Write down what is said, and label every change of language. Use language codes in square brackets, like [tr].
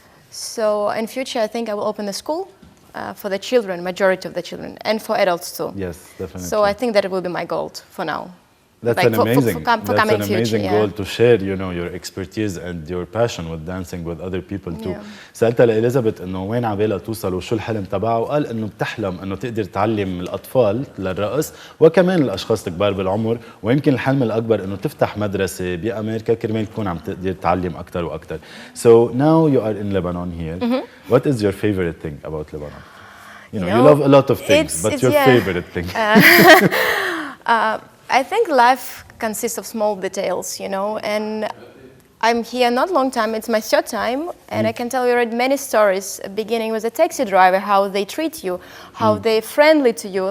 [en] So in future, I think I will open a school for the children, majority of the children, and for adults too. Yes, definitely. So I think that it will be my goal for now. That's like an amazing future, goal to share, your expertise and your passion with dancing with other people too. Yeah. [ar] سألتها لإليزابيث إنه وين عبالها توصل وشو الحلم تبعها وقال إنه بتحلم إنه تقدر تعلم الأطفال للرقص وكمان الأشخاص الكبار بالعمر ويمكن الحلم الأكبر إنه تفتح مدرسة بأمريكا كرمال تكون عم تقدر تعلم أكثر وأكثر. [en] So now you are in Lebanon here. What is your favorite thing about Lebanon? You love a lot of things, but your favorite thing? I think life consists of small details, and I'm here not long time, it's my 3rd time, and I can tell you already many stories, beginning with a taxi driver, how they treat you, how they're friendly to you.